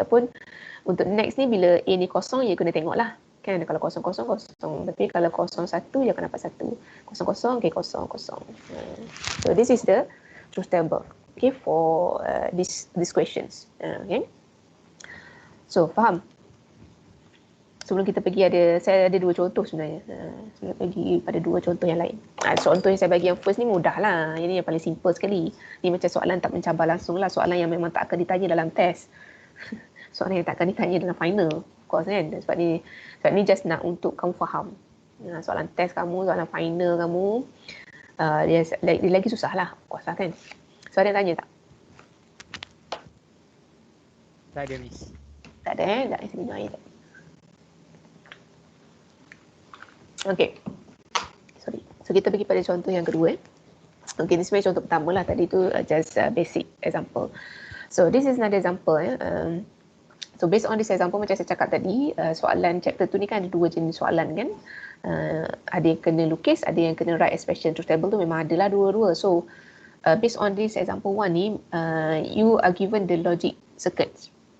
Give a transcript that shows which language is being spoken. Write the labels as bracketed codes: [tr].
[ms] Ataupun untuk next ni bila A ni kosong, you kena tengok lah. Kan, kalau kosong, kosong, kosong. Tapi kalau kosong 1, you akan dapat 1. Kosong, kosong, okay, kosong, kosong. [en] So this is the truth table. Okay, for these questions. [ms] Okay. So, faham? Sebelum kita pergi saya ada 2 contoh sebenarnya. Sebelum pergi pada 2 contoh yang lain. Contoh yang saya bagi yang first ni mudah lah. Ini yang paling simple sekali. Ni macam soalan tak mencabar langsung lah. Soalan yang memang tak akan ditanya dalam test. Soalan yang tak akan ditanya dalam final. Of course kan. Sebab ni just nak untuk kamu faham. Soalan test kamu, soalan final kamu. Dia lagi susah lah. Of course lah kan. So ada yang tanya tak? Tak ada, Miss. Tak ada Tak minum air tak? Okay. Sorry. So kita pergi pada contoh yang kedua. Okay, ini sebenarnya contoh pertama lah. Tadi tu just basic example. [en] So this is another example. So based on this example [ms] macam saya cakap tadi, soalan chapter tu ni kan ada 2 jenis soalan kan. Ada yang kena lukis, ada yang kena [en] write expression. [ms] Truth table tu memang adalah dua-dua. [en] So based on this example 1 ni, you are given the logic circuits.